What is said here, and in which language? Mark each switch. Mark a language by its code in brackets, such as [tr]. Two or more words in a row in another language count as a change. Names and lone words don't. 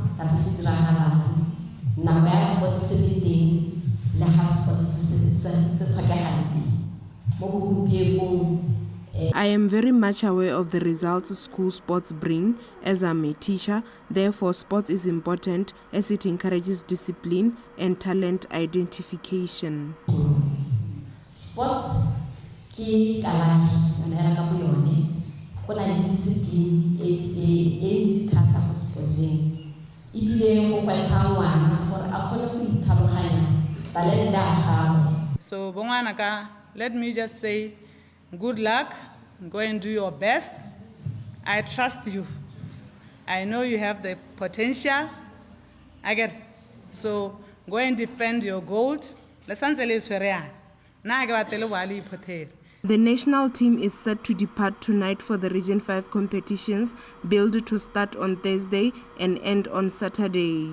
[en] I am very much aware of the results school sports bring, as I'm a teacher. Therefore, sports is important as it encourages discipline and talent identification. [tn] Sports ke kalahi yona ka boyone go na le discipline e ntsi thata go sportseng ibile go kwetla ngwana gore a kgone go ithaloganya talent ya gagwe. [en] So Bongwanaka, let me just say good luck, go and do your best. I trust you. I know you have the potential. So go and defend your gold. The national team is set to depart tonight for the Region 5 competitions, billed to start on Thursday and end on Saturday.